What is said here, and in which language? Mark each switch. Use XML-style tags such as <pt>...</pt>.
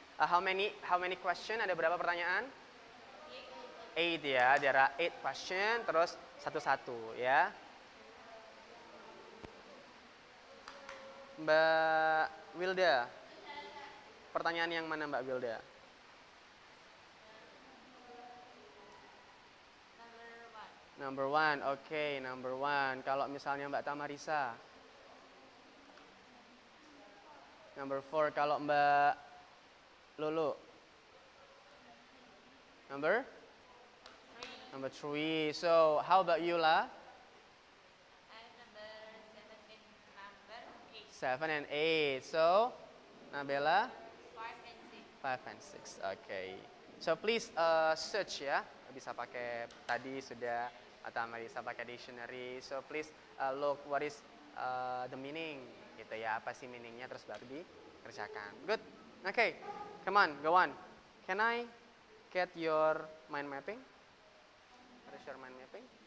<en>How many question?</en> <id>Ada berapa pertanyaan? 8 ya,</id> <en>there are 8 question,</en> <id>terus satu-satu ya. Mbak Wilda. Pertanyaan yang mana Mbak Wilda?</id> <en>Number one, oke, number one.</en> <id>Kalau misalnya Mbak Tamarisa.</id> <en>Number four,</en> <id>kalau Mbak Lulu.</id> <en>Number? Number three. So, how about you, La? Seven and eight. So, Nabila? Five and six. Okay. So, please search</en> <id>ya. Bisa pakai tadi sudah atau bisa pakai dictionary.</id> <en>So, please look what is the meaning</en> <id>gitu ya. Apa sih meaningnya terus baru dikerjakan.</id> <en>Good. Okay. Come on, go on. Can I get your mind mapping? What is your mind mapping?</en>